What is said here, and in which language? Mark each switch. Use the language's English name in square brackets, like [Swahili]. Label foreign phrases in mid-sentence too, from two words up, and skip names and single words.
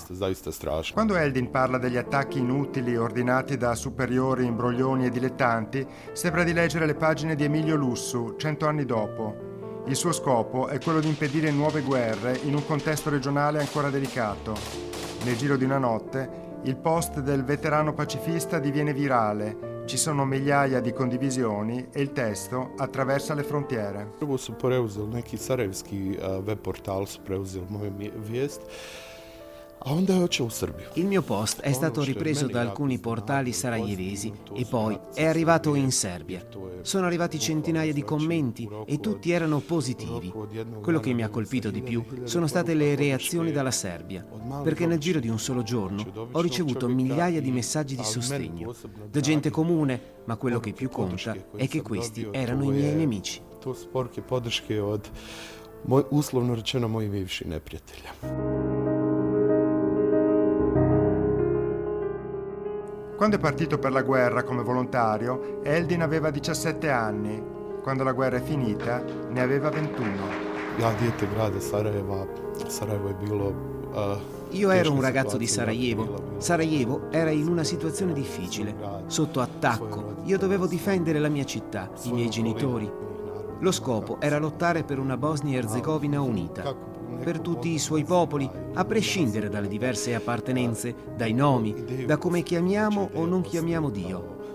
[Italian] Quando Eldin parla degli attacchi inutili ordinati da superiori, imbroglioni e dilettanti, sembra di leggere le pagine di Emilio Lussu, 100 anni dopo. Il suo scopo è quello di impedire nuove guerre in un contesto regionale ancora delicato. Nel giro di una notte, il post del veterano pacifista diviene virale, Ci sono migliaia di condivisioni e il testo attraversa le frontiere. [Bosnian] Prvo su preuzeli neki sarajevski web portal, su preuzeli moju vijest. [Italian] Il mio post è stato ripreso da alcuni portali sarajevesi e poi è arrivato in Serbia. Sono arrivati centinaia di commenti e tutti erano positivi. Quello che mi ha colpito di più sono state le reazioni dalla Serbia, perché nel giro di un solo giorno ho ricevuto migliaia di messaggi di sostegno, da gente comune, ma quello che più conta è che questi erano i miei nemici. [Bosnian] To su poruke podrške od, uslovno rečeno, mojih bivših neprijatelja. [Italian] Quando è partito per la guerra come volontario, Eldin aveva 17 anni. Quando la guerra è finita, ne aveva 21. [Bosnian] Ja, dijete grada Sarajeva. Sarajevo je bilo... [Italian] Io ero un ragazzo di Sarajevo. Sarajevo era in una situazione difficile, sotto attacco. Io dovevo difendere la mia città, i miei genitori. Lo scopo era lottare per una Bosnia-Erzegovina unita, per tutti i suoi popoli, a prescindere dalle diverse appartenenze, dai nomi, da come chiamiamo o non chiamiamo Dio.